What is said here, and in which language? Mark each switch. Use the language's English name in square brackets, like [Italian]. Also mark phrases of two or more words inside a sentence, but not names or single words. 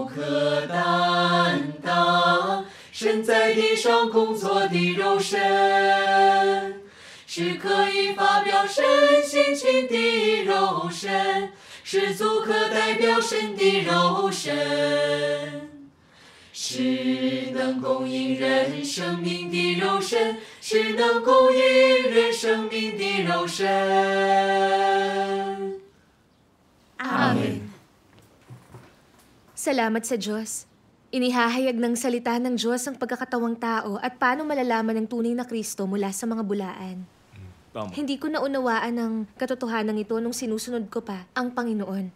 [Chinese] 可担当神在地上工作的肉身，是可以发表神性情的肉身，是足可代表神的肉身，是能供应人生命的肉身，是能供应人生命的肉身。 Amen. [Filipino] Salamat sa Diyos. Inihahayag ng salita ng Diyos ang pagkakatawang tao at paano malalaman ng tunay na Kristo mula sa mga bulaan. Tama. Hindi ko naunawaan ang katotohanan ito nung sinusunod ko pa ang Panginoon.